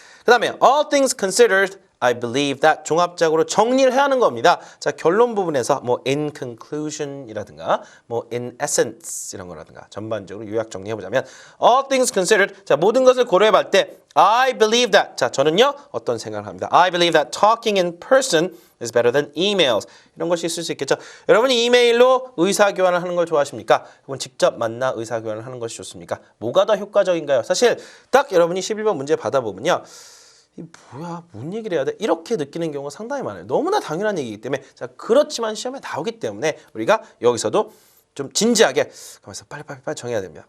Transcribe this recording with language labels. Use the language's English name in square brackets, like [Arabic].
[Korean] 그 다음에 [English] all things considered, I believe that [Korean] 종합적으로 정리를 해야 하는 겁니다. 자, 결론 부분에서 뭐 in conclusion이라든가 뭐 in essence 이런 거라든가 전반적으로 요약 정리해보자면 [English] all things considered, [Korean] 자 모든 것을 고려해볼 때 [English] I believe that, [Korean] 자 저는요 어떤 생각을 합니다. [English] I believe that talking in person is better than emails. [Korean] 이런 것이 있을 수 있겠죠. 여러분이 이메일로 의사교환을 하는 걸 좋아하십니까? 혹은 직접 만나 의사교환을 하는 것이 좋습니까? 뭐가 더 효과적인가요? 사실 딱 여러분이 11번 문제 받아보면요. 이 뭐야 뭔 얘기를 해야 돼? 이렇게 느끼는 경우가 상당히 많아요. 너무나 당연한 얘기이기 때문에 자 그렇지만 시험에 나오기 때문에 우리가 여기서도 좀 진지하게 가면서 빨리 정해야 됩니다.